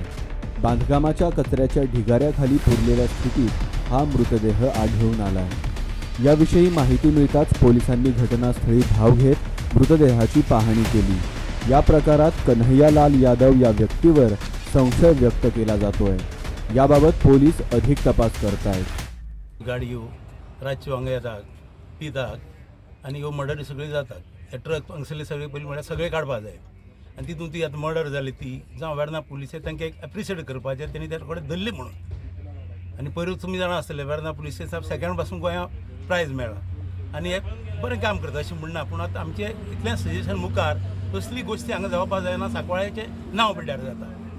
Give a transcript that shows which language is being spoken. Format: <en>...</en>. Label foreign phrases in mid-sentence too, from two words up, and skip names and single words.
<mr>बांधकामाच्या कचऱ्याच्या ढिगाऱ्याखाली पुरलेल्या स्थितीत हा मृतदेह आढळून आलाय. याविषयी माहिती मिळताच पोलिसांनी घटनास्थळी धाव घेत मृतदेहाची पाहणी केली. या प्रकारात कन्हैयालाल यादव या व्यक्तीवर संशय व्यक्त केला जातोय. याबाबत पोलीस अधिक तपास करतायत.</mr> <kok>गाडयो रातच्यो हांगा येतात पितात आनी ह्यो मर्डर सगळ्यो जातात. हे ट्रक पंक्चरले सगळे पयलीं म्हळ्यार सगळे काडपाक जाय आनी तितून ती आतां मर्डर जाली ती जावं वेर्ना पुलिसे तांकां एक एप्रिशिएट करपाचें तेणी त्या कडेन धरली म्हणून आनी पयरूच तुमी जाणा आसतलें वेर्ना पुलिसे सेकंड पासून गोंयांत प्रायज मेळ्ळा आनी हे बरें काम करता अशें म्हणना पूण आतां आमचें इतलें सजेशन मुखार तसली गोश्टी हांगा जावपाक जायना सांकवाळ्याचें नांव पिड्ड्यार जाता.</kok>